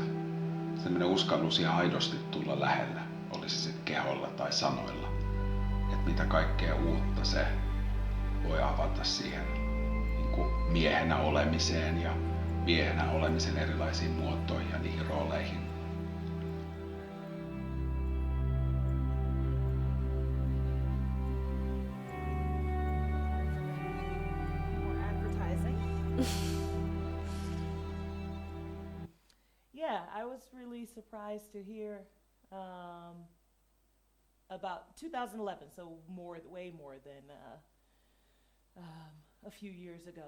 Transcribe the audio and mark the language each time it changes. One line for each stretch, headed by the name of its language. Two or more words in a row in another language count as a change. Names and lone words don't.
Finnish: Sellainen uskallus ihan aidosti tulla lähellä, olisi sitten keholla tai sanoilla. Että mitä kaikkea uutta se voi avata siihen niin kuin miehenä olemiseen ja miehenä olemisen erilaisiin muotoihin ja niihin rooleihin.
English: Yeah, I was really surprised to hear about 2011, so way more than a few years ago.